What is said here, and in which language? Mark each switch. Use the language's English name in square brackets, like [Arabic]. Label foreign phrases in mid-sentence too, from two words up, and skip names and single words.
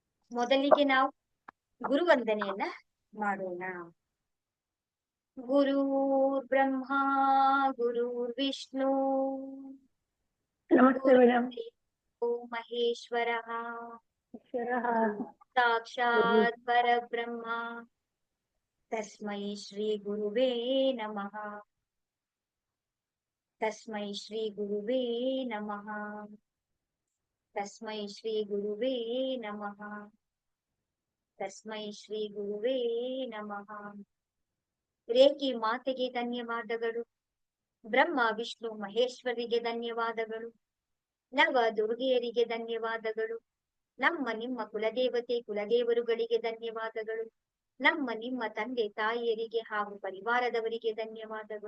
[Kannada] ಮೊದಲಿಗೆ ನಾವು ಗುರುವಂದನೆಯನ್ನ ಮಾಡೋಣ. [Sanskrit] ಗುರು ಬ್ರಹ್ಮ ಗುರು ವಿಷ್ಣು [Kannada] ನಮಸ್ತೆ ಮೇಡಮ್. [Sanskrit] ಗುರು ಮಹೇಶ್ವರ ಈಶ್ವರಃ ಸಾಕ್ಷಾತ್ ಪರಬ್ರಹ್ಮ ತಸ್ಮೈ ಶ್ರೀ ಗುರುವೇ ನಮಃ. ತಸ್ಮೈ ಶ್ರೀ ಗುರುವೇ ನಮಃ. ತಸ್ಮೈ ಶ್ರೀ ಗುರುವೇ ನಮಃ. ತಸ್ಮೈ ಶ್ರೀ ಗುರುವೇ ನಮಃ. [Kannada] ರೇಖಿ ಮಾತೆಗೆ ಧನ್ಯವಾದಗಳು. ಬ್ರಹ್ಮ ವಿಷ್ಣು ಮಹೇಶ್ವರಿಗೆ ಧನ್ಯವಾದಗಳು. ನವ ದುರ್ಗೆಯರಿಗೆ ಧನ್ಯವಾದಗಳು. ನಮ್ಮ ನಿಮ್ಮ ಕುಲದೇವತೆ ಕುಲದೇವರುಗಳಿಗೆ ಧನ್ಯವಾದಗಳು. ನಮ್ಮ ನಿಮ್ಮ ತಂದೆ ತಾಯಿಯರಿಗೆ ಹಾಗೂ ಪರಿವಾರದವರಿಗೆ ಧನ್ಯವಾದಗಳು.